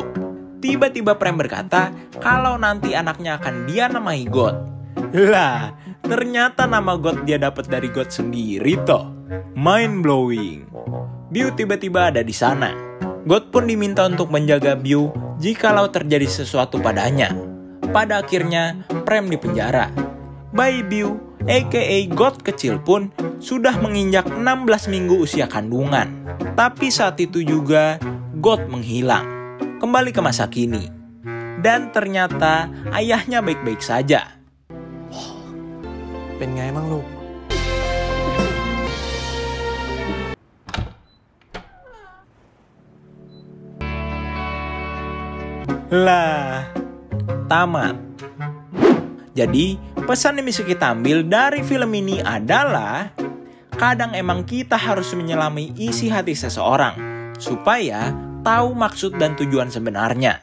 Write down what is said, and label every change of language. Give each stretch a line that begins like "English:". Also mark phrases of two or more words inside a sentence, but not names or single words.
Indonesian: Tiba-tiba Prem berkata kalau nanti anaknya akan dia namai God. Lah, ternyata nama God dia dapat dari God sendiri toh.
English: Mind blowing.
Indonesian: Biu tiba-tiba ada di sana. God pun diminta untuk menjaga Biu jikalau terjadi sesuatu padanya. Pada akhirnya Prem dipenjara. Bayi Biu, aka God kecil pun sudah menginjak 16 minggu usia kandungan. Tapi saat itu juga God menghilang, kembali ke masa kini. Dan ternyata ayahnya baik-baik saja.
Thai: เป็นไงบ้างลูก
Indonesian: Lah, tamat. Jadi, pesan yang bisa kita ambil dari film ini adalah kadang emang kita harus menyelami isi hati seseorang supaya tahu maksud dan tujuan sebenarnya.